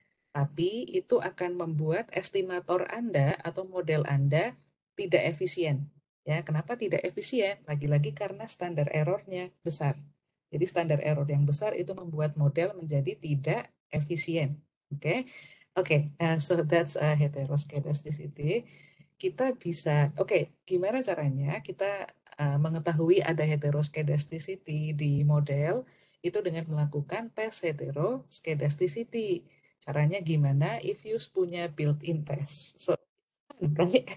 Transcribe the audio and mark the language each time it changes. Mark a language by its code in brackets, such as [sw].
[id] Tapi itu akan membuat estimator Anda atau model Anda tidak efisien. Ya, kenapa tidak efisien? Lagi-lagi karena standar errornya besar. Jadi standar error yang besar itu membuat model menjadi tidak efisien. Oke, oke. [en] So that's a heteroskedasticity. [id] Kita bisa, gimana caranya kita mengetahui ada heteroskedasticity di model itu dengan melakukan tes heteroskedasticity. Caranya gimana? If use punya built-in test. [en] So, right?